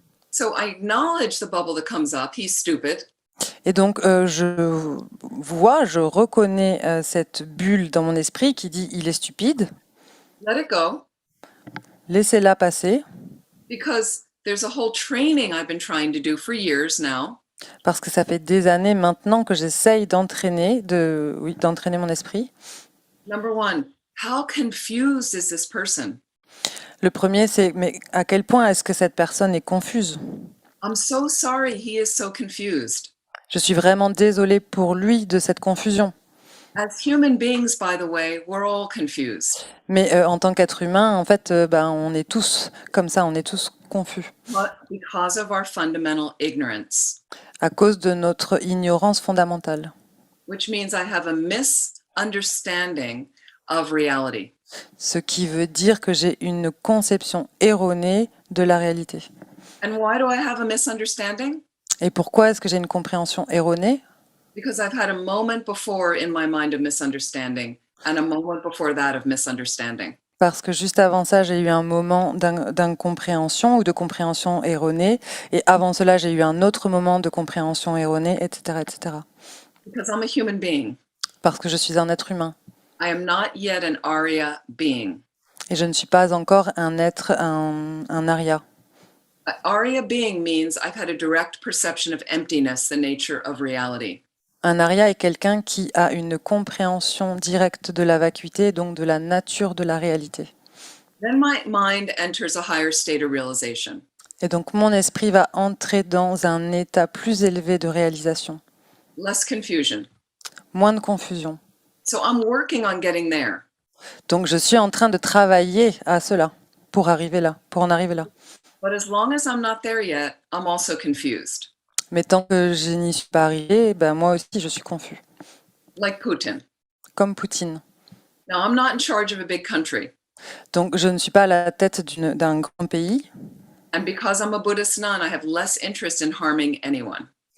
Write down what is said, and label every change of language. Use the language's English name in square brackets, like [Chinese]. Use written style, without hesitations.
[English] So I acknowledge the bubble that comes up, he's stupid, [French] Et donc je reconnais cette bulle dans mon esprit qui dit il est stupide, [English] let it go, [French] laissez-la passer, [English] because there's a whole training I've been trying to do for years now. [French] parce que ça fait des années maintenant que j'essaye d'entraîner mon esprit. [English] Number one, how confused is this person? [French] Le premier, c'est mais à quel point est-ce que cette personne est confuse? [English] I'm so sorry he is so confused. [French] Je suis vraiment désolée pour lui de cette confusion. [English] As human beings, by the way, we're all confused. [French] Mais en tant qu'être humain, en fait, on est tous comme ça, on est tous confus [English] But because of our fundamental ignorance, [French] à cause de notre ignorance fondamentale. [English] which means I have a misunderstanding of reality. [French] Ce qui veut dire que j'ai une conception erronée de la réalité. [English] And why do I have a misunderstanding? [French] Et pourquoi est-ce que j'ai une compréhension erronée? [English] Because I've had a moment before in my mind of misunderstanding and a moment before that of misunderstanding. [French] Parce que juste avant ça, j'ai eu un moment d'incompréhension ou de compréhension erronée. Et avant cela, j'ai eu un autre moment de compréhension erronée, etc., etc. [English] Because I'm a human being. [French] Parce que je suis un être humain. [English] I am not yet an Arya being. [French] Et je ne suis pas encore un être, un Arya. [English] Arya being means I've had a direct perception of emptiness, the nature of reality. [French] Un Arya est quelqu'un qui a une compréhension directe de la vacuité, donc de la nature de la réalité. [English] Then my mind enters a higher state of realization. [French] Et donc mon esprit va entrer dans un état plus élevé de réalisation. [English] Less confusion. [French] Moins de confusion. [English] So I'm working on getting there. [French] Donc je suis en train de travailler à cela, pour en arriver là. [English] But as long as I'm not there yet, I'm also confused, [French] Mais tant que je n'y suis pas arrivée, ben moi aussi je suis confus, [English] like Putin. [French] comme Poutine. [English] Now, I'm not in charge of a big country. [French] Donc je ne suis pas à la tête d'un grand pays, [English] And because I'm a Buddhist nun, I have less interest in harming anyone.